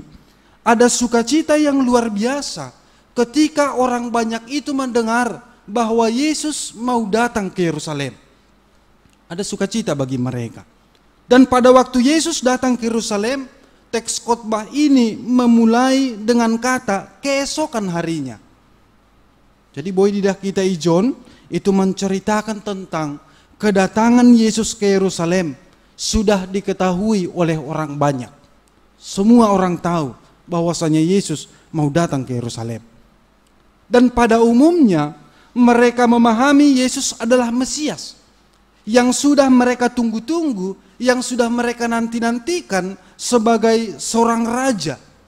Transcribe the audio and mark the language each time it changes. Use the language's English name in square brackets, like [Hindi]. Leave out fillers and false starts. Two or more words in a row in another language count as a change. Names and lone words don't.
[Indonesian] Ada sukacita yang luar biasa ketika orang banyak itu mendengar bahwa Yesus mau datang ke Yerusalem. Ada sukacita bagi mereka. Dan pada waktu Yesus datang ke Yerusalem, teks khotbah ini memulai dengan kata keesokan harinya. Jadi [Batak Simalungun] boy didah kita ijon [Indonesian] itu menceritakan tentang kedatangan Yesus ke Yerusalem sudah diketahui oleh orang banyak. Semua orang tahu bahwasanya Yesus mau datang ke Yerusalem. Dan pada umumnya mereka memahami Yesus adalah Mesias yang sudah mereka tunggu-tunggu, yang sudah mereka nanti-nantikan sebagai seorang raja.